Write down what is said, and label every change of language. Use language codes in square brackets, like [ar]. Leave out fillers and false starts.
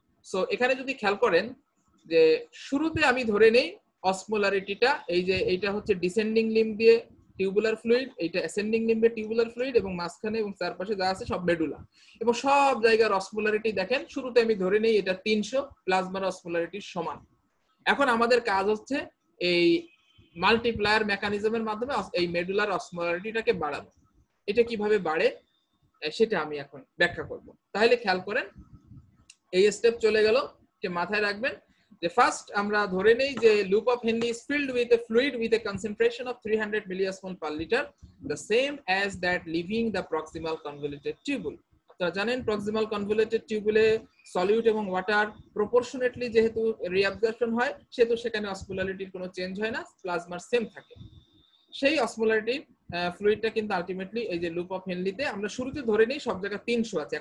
[bn] So এখানে যদি খেয়াল করেন যে শুরুতে আমি ধরে নেই অসমোলারিটিটা, এই যে এইটা হচ্ছে ডিসেন্ডিং লিম্ব দিয়ে টিউবুলার ফ্লুইড, এইটা অ্যাসেন্ডিং লিম্বে টিউবুলার ফ্লুইড এবং মাঝখানে এবং চারপাশে যা আছে সব মেডুলা, এবং সব জায়গার অসমোলারিটি দেখেন শুরুতে আমি ধরে নেই এটা 300 প্লাজমার অসমোলারিটির সমান। এখন আমাদের কাজ হচ্ছে এই মাল্টিপ্লায়ার মেকানিজমের মাধ্যমে এই মেডুলার অসমোলারিটিটাকে বাড়ানো। এটা কিভাবে বাড়ে সেটা আমি এখন ব্যাখ্যা করব। তাহলে খেয়াল করেন, এই স্টেপ চলে গেল, যে মাথায় রাখবেন যে ফার্স্ট আমরা ধরে নেই যে loop of Henle [en] is filled with a fluid with a concentration of 300 milliosmol per liter, the same as that leaving the proximal convoluted tubule. [bn] আপনারা জানেন প্রক্সিমাল কনভলিউটেড টিউবুলে সলিউট এবং ওয়াটার প্রপোর্শনেটলি যেহেতু রিঅ্যাবজর্পশন হয়, সেহেতু সেখানে অসমোলারিটির কোনো চেঞ্জ হয় না, প্লাজমার সেম থাকে। সেই অসমোলারিটি ফ্লুইডটা কিন্তু আলটিমেটলি এই যে লুপ অফ হেনলিতে আমরা শুরুতে ধরে নেই সব জায়গায় 300 আছে।